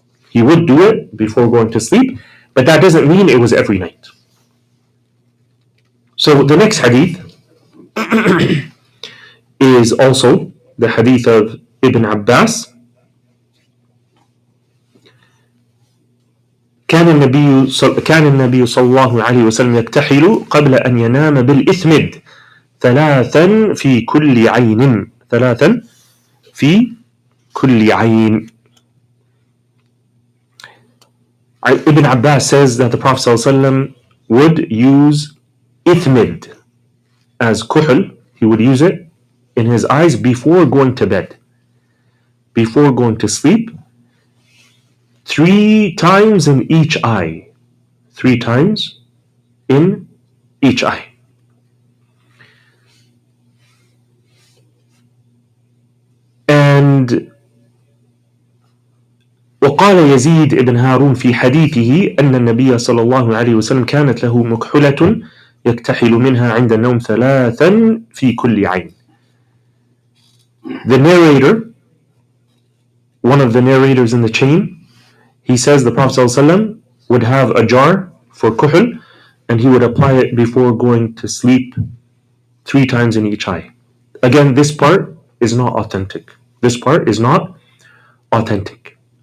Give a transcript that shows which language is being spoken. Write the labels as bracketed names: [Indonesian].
[English] He would do it before going to sleep, but that doesn't mean it was every night. So the next hadith is also the hadith of Ibn Abbas. [Arabic] كان النبي صلى الله عليه وسلم يكتحل قبل أن ينام بالإثمد 3 في كل عين 3 في كل عين. [English] Ibn Abbas says that the Prophet ﷺ would use ithmid as kuhl. He would use it in his eyes before going to bed, before going to sleep, 3 times in each eye. 3 times in each eye. [Arabic] And وقال يزيد بن هارون في حديثه أن النبي صلى الله عليه وسلم كانت له مكحلة يكتحل منها عند النوم 3 في كل عين. [English] The narrator, one of the narrators in the chain, he says the Prophet ﷺ would have a jar for kuhl and he would apply it before going to sleep 3 times in each eye. Again, this part is not authentic. This part is not authentic.